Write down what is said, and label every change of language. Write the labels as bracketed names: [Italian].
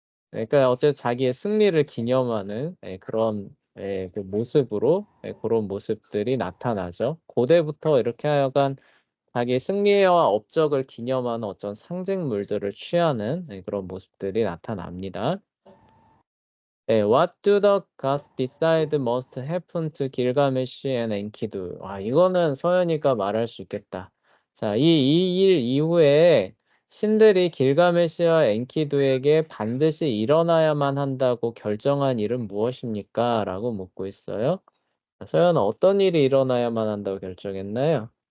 [Korean] 그러니까 어쨌든 자기의 승리를 기념하는 그런 그 모습으로 그런 모습들이 나타나죠. 고대부터 이렇게 하여간 자기 승리와 업적을 기념하는 어떤 상징물들을 취하는 그런 모습들이 나타납니다. [English] What do the gods decide must happen to Gilgamesh and Enkidu? [Korean] 이거는 서연이가 말할 수 있겠다. 자, 이 일 이후에 신들이 길가메시와 엔키두에게 반드시 일어나야만 한다고 결정한 일은 무엇입니까? 라고 묻고 있어요. 서연아, 어떤 일이 일어나야만 한다고 결정했나요?